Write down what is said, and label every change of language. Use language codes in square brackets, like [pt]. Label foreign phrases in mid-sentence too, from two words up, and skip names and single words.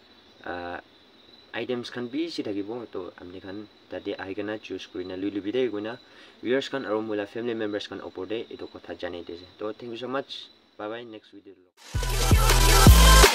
[nag] items khan bi si thagibo to amne khan tade aigena choose kurina luilu bide guna viewers khan aro mula [en] family members [nag] khan opode eto kotha janai dese to [en] thank you so much bye bye next video